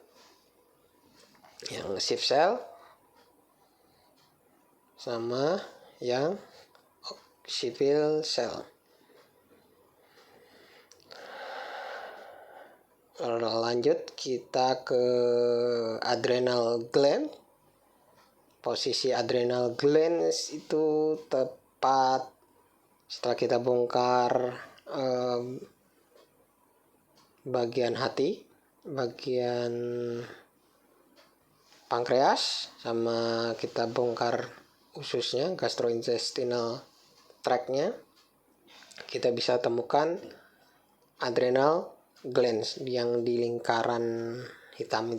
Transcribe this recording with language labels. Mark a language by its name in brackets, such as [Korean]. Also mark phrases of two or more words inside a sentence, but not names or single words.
[Indonesian] Yang [English] sheep cell [Indonesian] sama yang [English] oxyphil cell. [Indonesian] Lanjut kita ke [English] adrenal gland. [Indonesian] Posisi [English] adrenal gland [Indonesian] itu tepat setelah kita bongkar bagian hati, bagian pankreas, sama kita bongkar ususnya, [English] gastrointestinal tract-nya, [Indonesian] kita bisa temukan [English] adrenal glands [Indonesian] yang di lingkaran hitam itu.